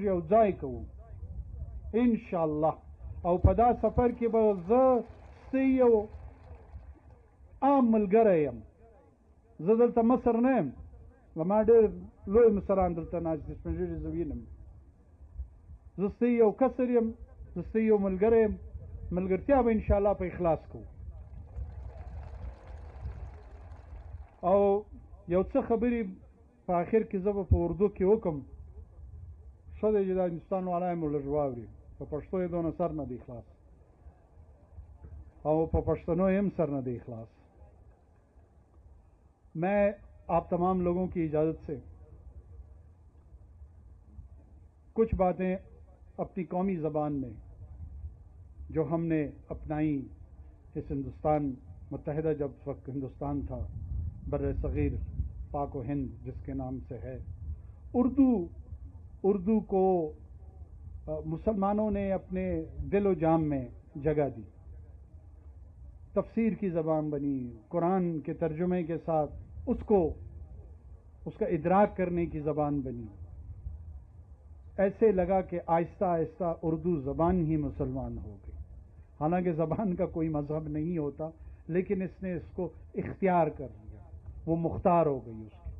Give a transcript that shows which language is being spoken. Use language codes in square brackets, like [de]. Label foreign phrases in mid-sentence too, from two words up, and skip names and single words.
[ps] یو ځای کوو انشاءالله او په دا سفر کې به زه ستی یو عام ملګری یم زه دلته مصر نه یم زما ډېر لوی مصران دلته ناست دي سپین ږیري زه وینم زه ستی یو کسر یم زه ستی یو ملګری یم ملګرتیا به انشاءالله په اخلاص کوو او یو څه خبرې په آخر کې زه به په اردو کې وکم ښه دی چې دا هندوستان والا هم لږ واوري په پښتو یې دونه سر نه دی خلاص और पश्तनो एम सर न दे इखलास। [ur] میں آپ تمام لوگوں کی اجازت سے کچھ باتیں اپنی قومی زبان میں جو ہم نے اپنائی اس ہندوستان متحدہ جب وقت ہندوستان تھا برِ صغیر پاک و ہند جس کے نام سے ہے، اردو کو مسلمانوں نے اپنے دل و جام میں جگہ دی. تفسیر کی زبان بنی، قرآن کے ترجمے کے ساتھ اس کا ادراک کرنے کی زبان بنی. ایسے لگا کہ آہستہ آہستہ اردو زبان ہی مسلمان ہو گئی. حالانکہ زبان کا کوئی مذہب نہیں ہوتا، لیکن اس نے اس کو اختیار کر لیا، وہ مختار ہو گئی اس کی.